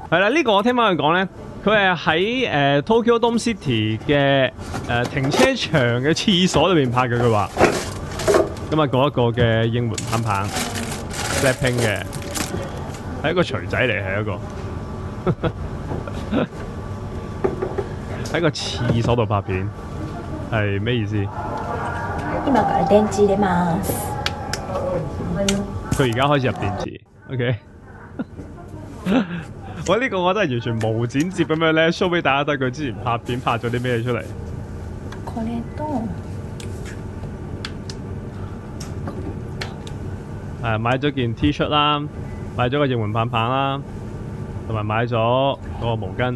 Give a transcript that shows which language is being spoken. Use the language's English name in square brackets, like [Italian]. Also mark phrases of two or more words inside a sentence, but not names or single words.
[Cantonese] 係啦，呢個我聽翻佢講咧，佢係喺Tokyo Dome City 嘅停車場嘅廁所裏邊拍嘅。佢話咁啊，嗰一個嘅應援棒棒 Blackpink 嘅係一個錘仔嚟，係一個喺個廁所度拍片係咩意思？ [Japanese] 今から電池入れます。 [Cantonese] 佢而家開始入電池 ，OK。喂，呢個我真係完全無剪接咁樣咧 show 俾大家睇佢之前拍片拍咗啲咩出嚟。 [Japanese] これと [Cantonese] 買咗件 T 恤啦，買咗個應援棒棒啦，同埋買咗嗰個毛巾。